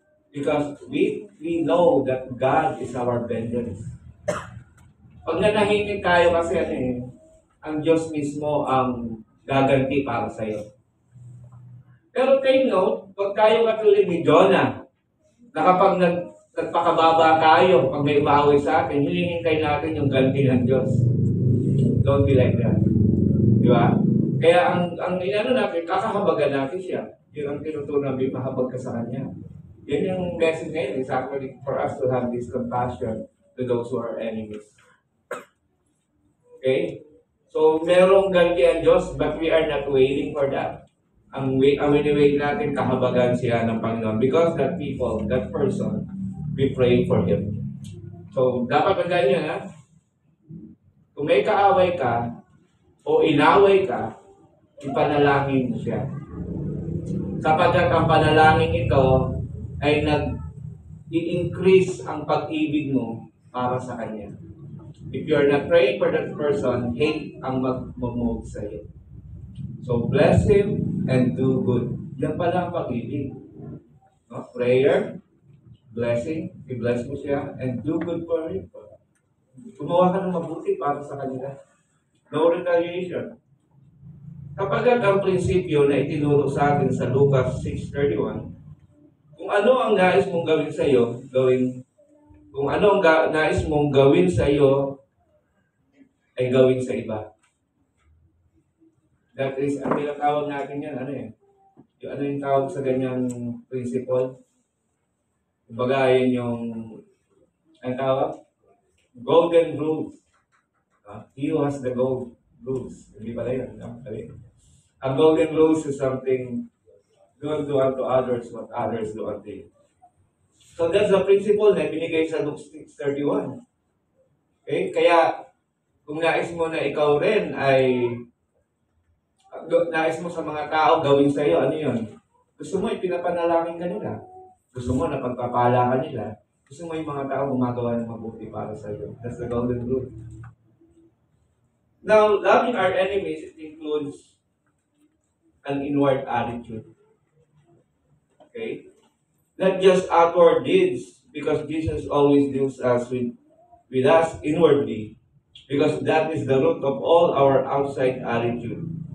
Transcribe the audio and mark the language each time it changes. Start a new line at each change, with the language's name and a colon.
English: Because we know that God is our vengeance.
Filipino: Pag nanahimik tayo kasi ang Diyos mismo ang gaganti para sa iyo. Pero
English: take note,
Filipino: pag tayo katulad ni Jonah, na kapag nagpakababa tayo, pag may umaway sa atin, hinihintay natin yung ganti ng Diyos.
English: Don't be like that.
Filipino: Di ba? Kaya ang inano natin, kakahabagan natin siya. Yun ang tinuturo namin, mahabag ka sa Kanya. Yan yung message ngayon,
English: is actually for us to have this compassion to those who are enemies. Okay? So,
Filipino: merong ganti ang Diyos,
English: but we are not waiting for that.
Filipino: Ang wini-wait natin, kahabagan siya ng Panginoon.
English: Because that people, that person, we pray for him.
Filipino: So, dapat tandaan nyo na, kung may kaaway ka, o inaway ka, ipanalangin mo siya. Sapagkat ang panalangin ito ay nag-i-increase ang pag-ibig mo para sa kanya.
English: If you're not praying for that person, hate
Filipino: ang mag-move sa iyo.
English: So, bless him and do good.
Filipino: Yan pala ang pag-ibig.
English: No? Prayer, blessing,
Filipino: i-bless mo siya,
English: and do good for him.
Filipino: Gumawa ka ng mabuti para sa kanila.
English: No retaliation.
Filipino: Kapag ang prinsipyo na itinuro sa atin sa Lucas 6:31, kung ano ang nais mong gawin sa iyo, kung ano ang nais mong gawin sa iyo, ay gawin sa iba.
English: That is,
Filipino: ang tinatawag natin yan, ano yung tawag sa ganyang principle? Kumbaga, yun yung, ang tawag?
English: Golden rules. He who has the gold rules.
Filipino: Hindi pala yun.
English: Ang golden rules is something, don't do unto others what others do unto you. So that's the principle
Filipino: na binigay sa
English: Luke 6:31. Okay?
Filipino: Kaya, kung nais mo na ikaw rin ay nais mo sa mga tao gawin sa iyo, ano yun? Gusto mo ipinapanalangin ka nila. Gusto mo na pagpapala ka nila. Gusto mo yung mga tao gumagawa ng mabuti para sa iyo.
English: That's the golden rule. Now, loving our enemies, it includes an inward attitude. Okay? Not just outward deeds, because Jesus always deals us with us inwardly, because that is the root of all our outside attitude.